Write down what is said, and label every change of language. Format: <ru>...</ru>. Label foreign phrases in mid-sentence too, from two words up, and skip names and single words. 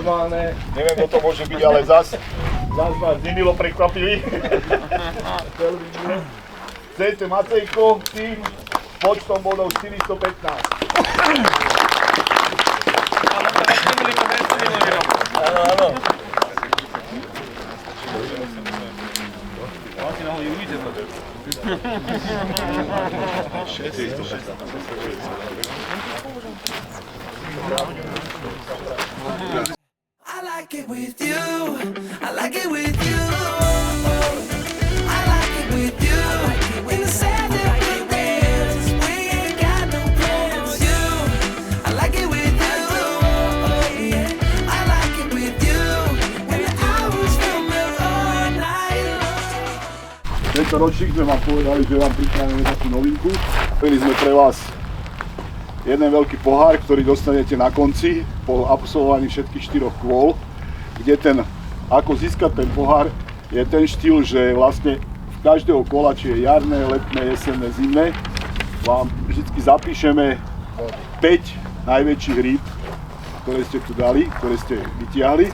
<sk>Neviem, kto to môže byť, ale zas nás Dimilo prekvapili. CT Macejko, tým s počtom bodov 415. Áno, áno.</sk> <en>I like it with you. I like it with you. I like it with you. In the sand that we dance, we ain't got no plans. You, I like it with you. I like it with you. When the hours feel all night long.</en> <sk>Tento ročník sme vám povedali, že vám pripravíme takú novinku. Mali sme pre vás jeden veľký pohár, ktorý dostanete na konci po absolvovaní všetkých 4 kôl, kde ako získať ten pohár, je ten štýl, že vlastne v každého kola, či je jarné, letné, jesenné, zimné, vám vždy zapíšeme 5 najväčších rýb, ktoré ste tu dali, ktoré ste vytiahli.</sk>